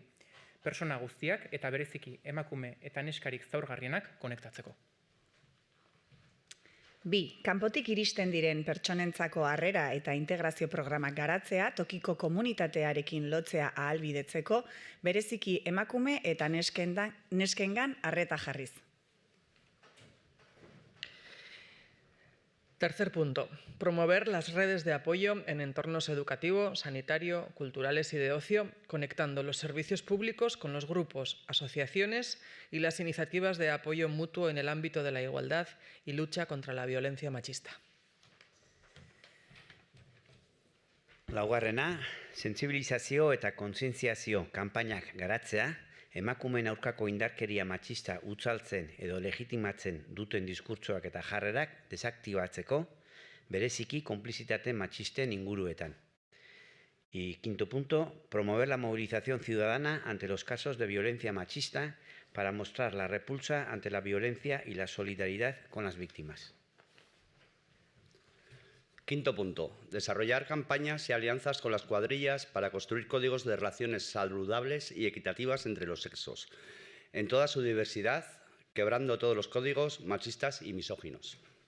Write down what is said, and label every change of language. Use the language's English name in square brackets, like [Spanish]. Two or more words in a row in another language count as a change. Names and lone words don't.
[Basque] Persona guztiak eta bereziki emakume eta neskarik zaurgarrienak konektatzeko. 2. Kanpotik iristen diren pertsonentzako harrera eta integrazio programak garatzea, tokiko komunitatearekin lotzea ahalbidetzeko, bereziki emakume eta neskengan arreta jarriz. [Spanish] Tercer punto, promover las redes de apoyo en entornos educativo, sanitario, culturales y de ocio, conectando los servicios públicos con los grupos, asociaciones y las iniciativas de apoyo mutuo en el ámbito de la igualdad y lucha contra la violencia machista. [Basque] Laugarrena, sentsibilizazio eta kontzientziazio kanpainak garatzea, emakumeen aurkako indarkeria matxista utzaltzen edo legitimatzen duten diskurtsoak eta jarrerak desaktibatzeko, bereziki konplizitate matxisten inguruetan. [Spanish] Y quinto punto, promover la movilización ciudadana ante los casos de violencia machista para mostrar la repulsa ante la violencia y la solidaridad con las víctimas. Quinto punto, desarrollar campañas y alianzas con las cuadrillas para construir códigos de relaciones saludables y equitativas entre los sexos, en toda su diversidad, quebrando todos los códigos machistas y misóginos.